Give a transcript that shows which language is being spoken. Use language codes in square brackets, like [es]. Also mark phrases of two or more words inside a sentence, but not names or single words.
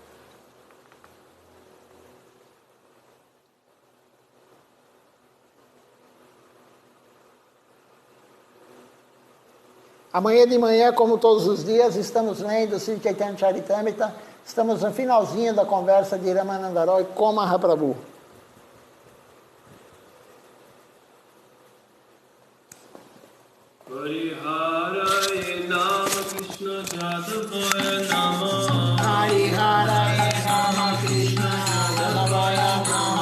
[pt] Amanhã de manhã, como todos os dias, estamos lendo Sri Chaitanya Charitamrita. Estamos no finalzinho da conversa de Ramananda Roy com Mahaprabhu. [sa] Hare Nama Krishna Jadavaya Nama. Hare Nama Krishna Jadavaya Nama.